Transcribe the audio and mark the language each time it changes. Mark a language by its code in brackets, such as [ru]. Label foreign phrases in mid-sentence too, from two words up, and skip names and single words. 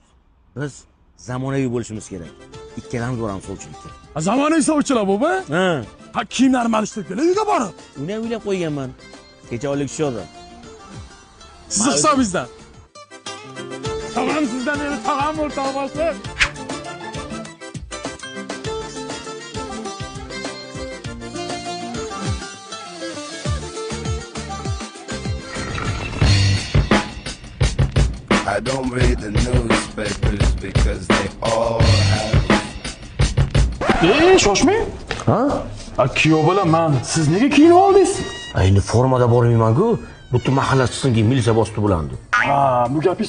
[uz] Biz zamonaviy bo'lishimiz kerak. Ikkalamiz boramiz sovchilikka. Zamonaviy sovchilar bu-mi? Ha. Kiyimlarni alishtirib kelay uyga borib. Uni o'ylab qo'yganman. Kecha oylik tushadi. Sizni hisobingizdan. Tamam, sizdan meni tag'am o'rtoq boshliq. [en] I don't read the newspapers because they all have. [uz] Shoshmang. Ha? Kuyov bolam, siz nega kiyinib oldingiz? Endi formada bormayman-ku. Butun mahalla chiqsinki militsiya bosdi bo'landi. Bu gapingiz